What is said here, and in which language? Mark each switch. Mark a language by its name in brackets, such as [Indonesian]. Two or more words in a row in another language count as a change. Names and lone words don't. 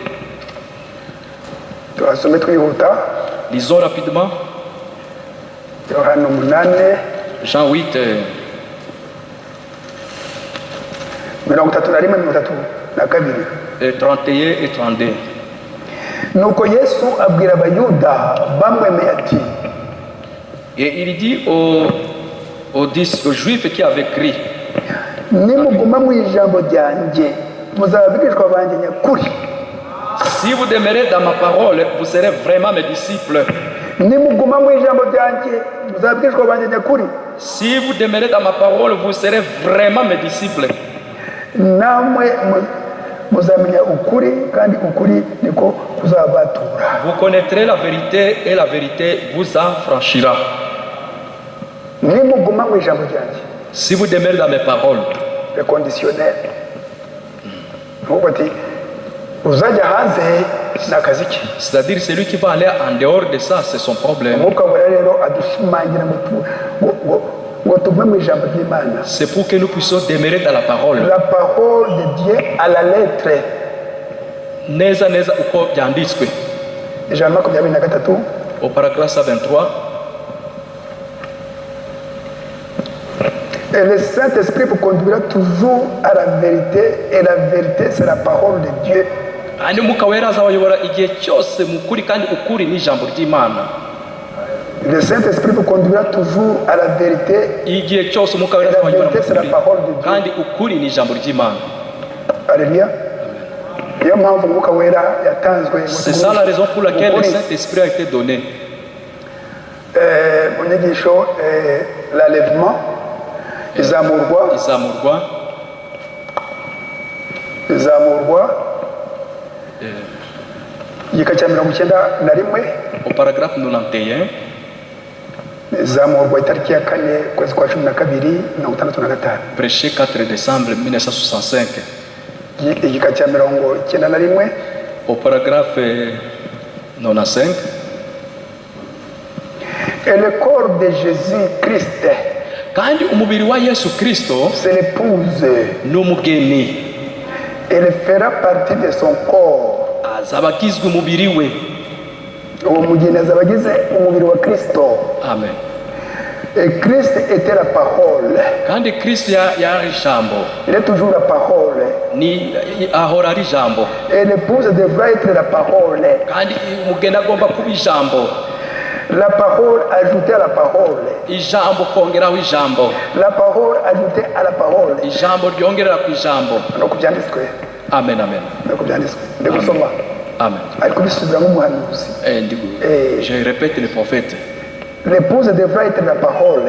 [French] Lisons rapidement. Jean 8, 31 et 32. [Kinyarwanda] Nuko Yesu abwira abayuda bamwemeye ati [French] Et il dit aux Juifs qui avaient crié, [Kinyarwanda] nimuguma mu ijambo ryanjye muzaba abigishwa banjye nyakuri. [French] si vous demeurez dans ma parole, vous serez vraiment mes disciples. [Kinyarwanda] Nimuguma mu ijambo ryanjye muzaba abigishwa banjye nyakuri. [French] Si vous demeurez dans ma parole, vous serez vraiment mes disciples. [Kinyarwanda] Namwe muzamenya ukuri kandi ukuri niko kuzabatura. [French] Vous connaîtrez la vérité et la vérité vous affranchira. [Kinyarwanda] Nimuguma mu ijambo ryanjye. [French] Si vous demeurez dans mes paroles, Le conditionnel. [Kinyarwanda] Nkuko ati uzajya hanze ni akazi ke. [French] c'est-à-dire celui qui va aller en dehors de ça, c'est son problème. [Kinyarwanda] Umwuka wera rero adushimangira ngo tuve mu ijambo ry'Imana. [French] C'est pour que nous puissions demeurer dans la parole. La parole de Dieu à la lettre. [Kinyarwanda] Neza neza uko byanditswe. Ijana 23 [French] Au paragraphe 23, et le Saint-Esprit vous conduira toujours à la vérité, et la vérité c'est la parole de Dieu. [Kinyarwanda] kandi umwuka wera azabayobora igihe cyose mu kuri, kandi ukuri ni ijambo ry'Imana. [French] Le Saint-Esprit vous conduira toujours à la vérité, [Kinyarwanda] Igihe cyose umwuka wera azabayobora mu kuri, kandi ukuri ni ijambo ry'Imana. Alléluia. Niyo mpamvu umwuka wera yatanzwe. [French] C'est ça la raison pour laquelle le Saint-Esprit a été donné. [Kinyarwanda] Mu nyigisho l'enlèvement, izamurwa igika cya 91 [French] au paragraphe 91, [Kinyarwanda] izamurwa itariki ya 4 kwezi kwa 12 1965, [French] prêché 4 décembre 1965. [Kinyarwanda] igika cya 91 [French] au paragraphe 95, et le corps de Jésus-Christ, [Kinyarwanda] kandi umubiri wa Yesu Kristo [French] c'est l'épouse, [Kinyarwanda] n'umugeni, [French] elle fera partie de son corps. [Kinyarwanda] azaba agizwe umubiri we. Uwo mugeni azaba agize umubiri wa Kristo. Amen. [French] Et Christ était la parole. [Kinyarwanda] kandi Kristo yari ijambo, [French] Il est toujours la parole. [Kinyarwanda] ni ahora ari ijambo, [French] Et l'épouse devra être la parole. [Kinyarwanda] kandi umugeni agomba kuba ijambo, [French] La parole ajoutée à la parole. [Kinyarwanda] ijambo kongeraho ijambo, [French] La parole ajoutée à la parole. [Kinyarwanda] ijambo ryongerera ku ijambo. Nuko byanditswe. Amen, amen, Nuko byanditswe. Ndi gusoma. amen. Ari kubisubira nk'umuhanuzi. [French] Je répète le prophète. L'épouse devra être la parole.